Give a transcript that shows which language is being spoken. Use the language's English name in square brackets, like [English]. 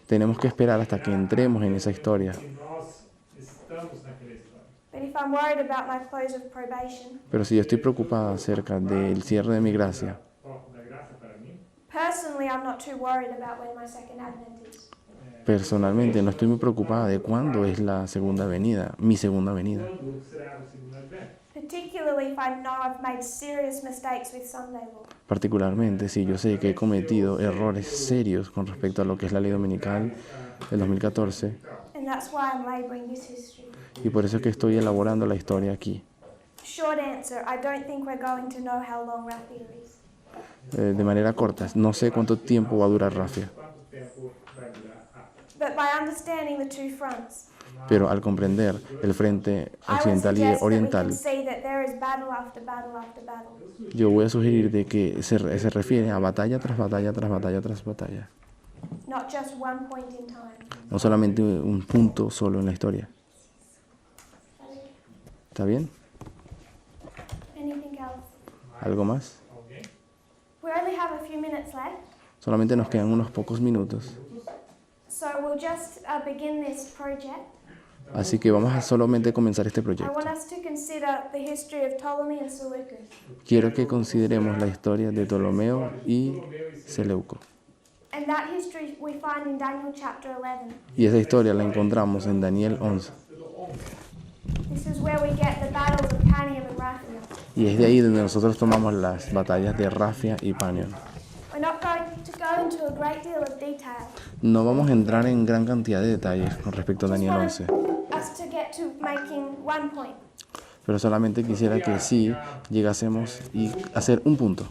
[Spanish] Tenemos que esperar hasta que entremos en esa historia. [Portuguese] E nós estamos naquela história. [English] But if I'm worried about my close of probation, [Spanish] Pero si yo estoy preocupada acerca del cierre de mi gracia, [Portuguese] Porta da graça para mim, [English] Personally, I'm not too worried about when my second advent is. [Spanish] Personalmente no estoy muy preocupada de cuándo es la segunda venida, mi segunda venida. [Portuguese] Quando será o segundo advento? [English] Particularly if I know I've made serious mistakes with Sunday law. [Spanish] Particularmente si yo sé que he cometido errores serios con respecto a lo que es la ley dominical del 2014, [English] And that's why I'm labouring this history. [Spanish] y por eso es que estoy elaborando la historia aquí. [English] Short answer, I don't think we're going to know how long Raphia is. [Spanish] De manera corta, no sé cuánto tiempo va a durar Rafia, [Portuguese] Quanto tempo vai durar? [English] But by understanding the two fronts, [Spanish] pero al comprender el frente [English] I would [Spanish] occidental y [English] suggest that we [Spanish] oriental, [English] can see that there is battle after battle after battle. [Spanish] yo voy a sugerir de que se refiere a batalla tras batalla tras batalla tras batalla, [English] Not just one point in time. [Spanish] no solamente un punto solo en la historia. ¿Está bien? [English] Anything else? [Spanish] ¿Algo más? [Portuguese] Alguém? [English] We only have a few minutes left, [Spanish] Solamente nos quedan unos pocos minutos, [English] so we'll just begin this project. [Spanish] así que vamos a solamente comenzar este [English] I [Spanish] proyecto. [English] want us to consider the history of Ptolemy and Seleucus. [Spanish] Quiero que consideremos la historia de Ptolomeo y Seleuco. [English] And that history we find in Daniel chapter 11. [Spanish] Y esa historia la encontramos en Daniel 11. [English] This is where we get the battles of Panium and Raphia. [Spanish] Y es de ahí donde nosotros tomamos las batallas de Rafia y Panion. [English] We're not going to go into a great deal of detail. [Spanish] No vamos a entrar en gran cantidad de detalles con respecto a [English] Just [Spanish] Daniel [English] want [Spanish] 11, [English] us to get to making one point. [Spanish] pero solamente quisiera que sí llegásemos y hacer un punto.